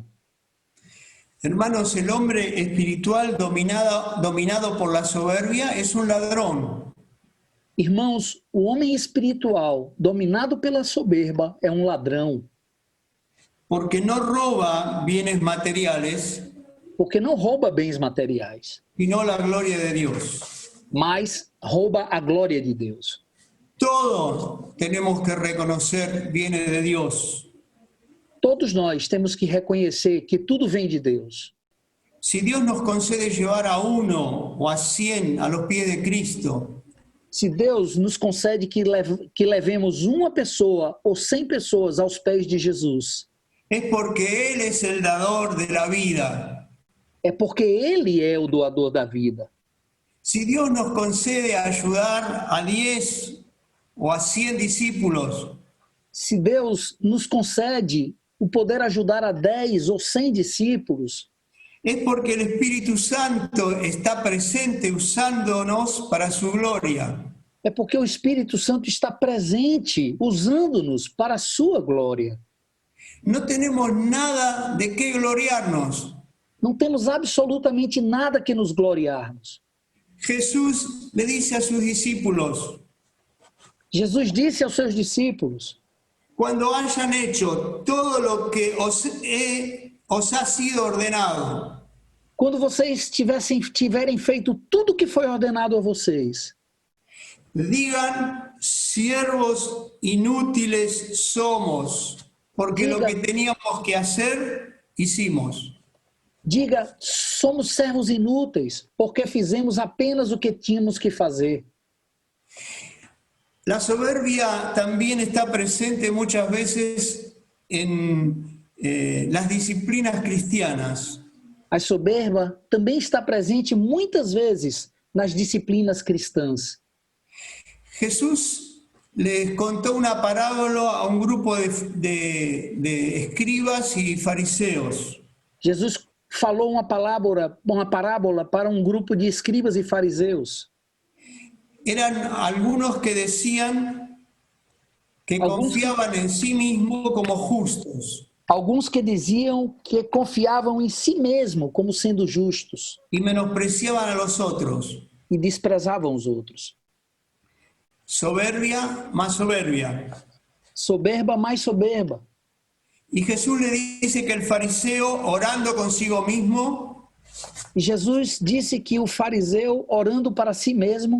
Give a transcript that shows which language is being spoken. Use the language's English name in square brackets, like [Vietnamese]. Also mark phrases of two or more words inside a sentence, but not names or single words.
[Spanish] Hermanos, el hombre espiritual dominado por la soberbia es un ladrón. [Portuguese] Irmãos, o homem espiritual, dominado pela soberba, é um ladrão, [Spanish] Porque no roba bienes materiales, [Portuguese] porque não rouba bens materiais, [Spanish] sino la gloria de Dios. [Portuguese] mas rouba a glória de Deus. [Spanish] Todos tenemos que reconocer viene de Dios. [Portuguese] Todos nós temos que reconhecer que tudo vem de Deus. [Spanish] Si Dios nos concede llevar a 1 o a 100 a los pies de Cristo, [Portuguese] Se Deus nos concede que levemos uma pessoa ou 100 pessoas aos pés de Jesus, [Spanish] es porque Él es el dador de la vida. [Portuguese] é porque Ele é o doador da vida. [Spanish] Si Dios nos concede ayudar a 10 o a 100 discípulos, [Portuguese] Se Deus nos concede o poder ajudar a 10 ou 100 discípulos, [Spanish] es porque el Espíritu Santo está presente usándonos para su gloria. [Portuguese] é porque o Espírito Santo está presente, usando-nos para a sua glória. [Spanish] No tenemos nada de qué gloriarnos, [Portuguese] Não temos absolutamente nada que nos gloriarmos, [Spanish] Jesús le dice a sus discípulos, [Portuguese] Jesus disse aos seus discípulos: [Spanish] cuando hayan hecho todo lo que os ha sido ordenado, [Portuguese] quando vocês tiverem feito tudo que foi ordenado a vocês, [Spanish] digan, siervos inútiles somos, porque lo que teníamos que hacer, hicimos. [Portuguese] diga, somos servos inúteis, porque fizemos apenas o que tínhamos que fazer. [Spanish] La soberbia también está presente muchas veces en las disciplinas cristianas. [Portuguese] A soberba também está presente muitas vezes nas disciplinas cristãs. [Spanish] Jesús les contó una parábola a un grupo de escribas y fariseos. [Portuguese] Jesus falou uma parábola para um grupo de escribas e fariseus. [Spanish] Eran algunos que decían que confiaban en sí mismos como justos [Portuguese] Alguns que diziam que confiavam em si mesmo como sendo justos [Spanish] y menospreciaban a los otros. [Portuguese] e desprezavam os outros. [Spanish] Soberbia más soberbia. [Portuguese] Soberba mais soberba. [Spanish] Y Jesús le dice que el fariseo, orando consigo mismo, [Portuguese] E Jesus disse que o fariseu, orando para si mesmo,